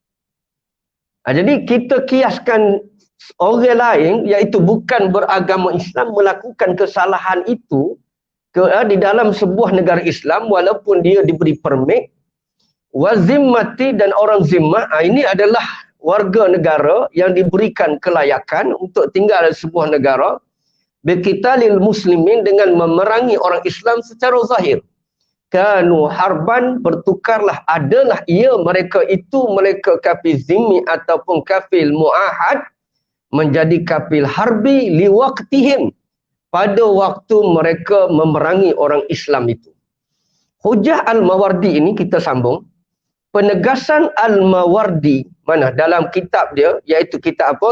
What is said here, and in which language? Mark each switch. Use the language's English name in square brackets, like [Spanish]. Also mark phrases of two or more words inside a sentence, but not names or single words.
[Malay] Jadi kita kiaskan orang lain, iaitu bukan beragama Islam, melakukan kesalahan itu di dalam sebuah negara Islam walaupun dia diberi permit. Wazimmati, dan orang zimmah, ini adalah warga negara yang diberikan kelayakan untuk tinggal di sebuah negara. [Arabic] بقتال المسلمين, dengan memerangi orang Islam secara zahir. كانوا حربا, bertukarlah, [Malay] adalah mereka kafir zimmi ataupun kafir mu'ahad, menjadi kafir harbi liwaqtihim, pada waktu mereka memerangi orang Islam itu. Hujah Al-Mawardi ini kita sambung. Penegasan Al-Mawardi mana dalam kitab dia, iaitu kitab apa?